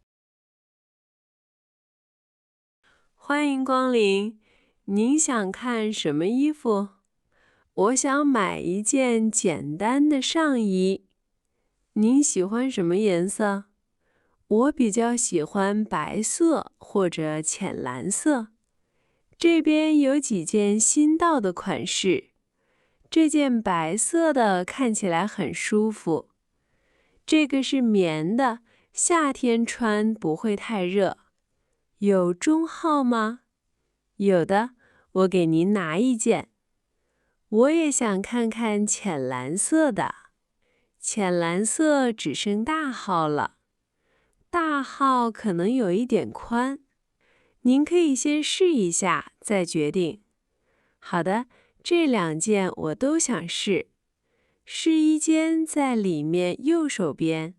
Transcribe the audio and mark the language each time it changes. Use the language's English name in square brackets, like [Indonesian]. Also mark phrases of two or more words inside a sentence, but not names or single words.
[Chinese] 歡迎光臨，您想看什麼衣服？我想買一件簡單的上衣。您喜歡什麼顏色？我比較喜歡白色或者淺藍色。這邊有幾件新到的款式。這件白色的看起來很舒服。這個是棉的，夏天穿不會太熱。有中號嗎？有的，我給您拿一件。我也想看看淺藍色的。淺藍色只剩大號了。大號可能有一點寬。您可以先試一下，再決定。好的，這2件我都想試。試衣間在裡面右手邊。